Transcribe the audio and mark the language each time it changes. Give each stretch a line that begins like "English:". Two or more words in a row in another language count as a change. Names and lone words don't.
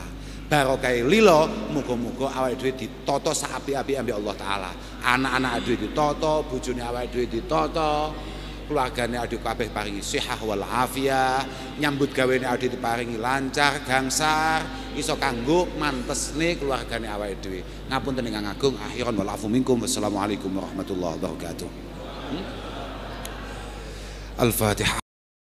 Javanese: Barokah lilo, muga-muga awake dhewe ditata saapik-apik ambek Allah taala. Anak-anak dhewe ditata, bojone awake dhewe ditata, keluargane awake dhewe kabeh paringi sehat wal afiah, nyambut gawene awake dhewe diparingi lancar, gangsar, iso kanggo mantesne keluargane awake dhewe. Ngapunten ingkang agung,
Arabic: آخرا والعفو منكم. والسلام عليكم ورحمة الله وبركاته. Al-Fatihah.